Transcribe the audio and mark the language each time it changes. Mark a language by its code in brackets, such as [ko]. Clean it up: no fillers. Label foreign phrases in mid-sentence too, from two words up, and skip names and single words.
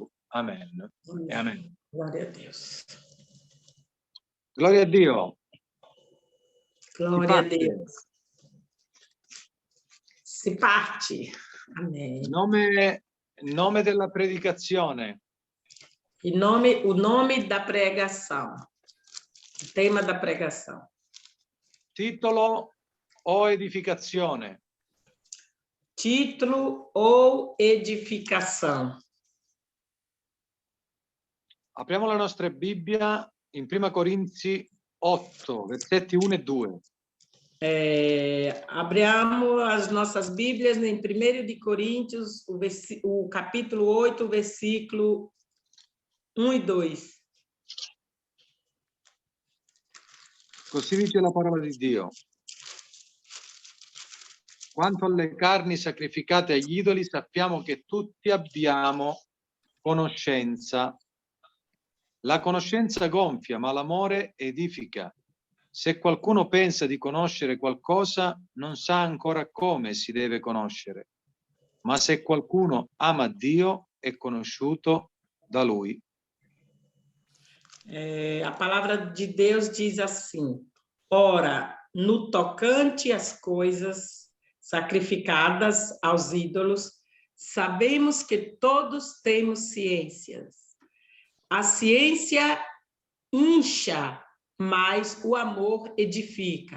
[it] Amen. E amen. Gloria a Dio. Gloria a Dio. Gloria a Dio. Si parte. Amen. Nome della predicazione. [pt] O nome da pregação. O tema da pregação. [it] Titolo o edificazione. [pt] Título ou edificação. [it] Apriamo la nostra Bibbia in Prima Corinzi 8, versetti 1 e 2. [pt] Abriamo as nossas Bíblias em 1 de Coríntios, o capítulo 8, versículo 1 e 2. [it] Così dice la parola di Dio. Quanto alle carni sacrificate agli idoli, sappiamo che tutti abbiamo conoscenza. La conoscenza gonfia, ma l'amore edifica. Se qualcuno pensa di conoscere qualcosa, non sa ancora come si deve conoscere. Ma se qualcuno ama Dio, è conosciuto da Lui. [pt] A palavra de Deus diz assim: ora, no tocante às coisas sacrificadas aos ídolos, sabemos que todos temos ciências. A ciência incha, mas o amor edifica.